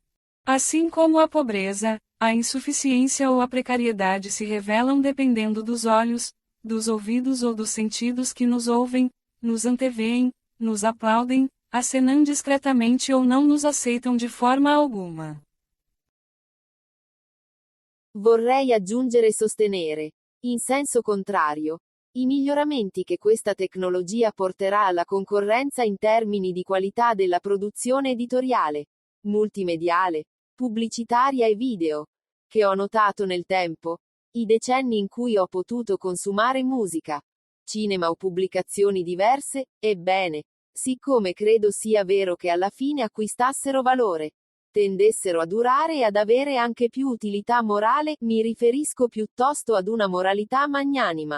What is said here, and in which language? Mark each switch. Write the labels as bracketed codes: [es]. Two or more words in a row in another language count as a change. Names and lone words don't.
[pt] Assim como a pobreza, a insuficiência ou a precariedade se revelam dependendo dos olhos, dos ouvidos ou dos sentidos que nos ouvem, nos anteveem, nos aplaudem, acenam discretamente ou não nos aceitam de forma alguma. [it] Vorrei aggiungere e sostenere, in senso contrario, i miglioramenti che questa tecnologia porterà alla concorrenza in termini di qualità della produzione editoriale, multimediale, pubblicitaria e video, che ho notato nel tempo, i decenni in cui ho potuto consumare musica, cinema o pubblicazioni diverse, ebbene, siccome credo sia vero che alla fine acquistassero valore, tendessero a durare e ad avere anche più utilità morale, mi riferisco piuttosto ad una moralità magnanima.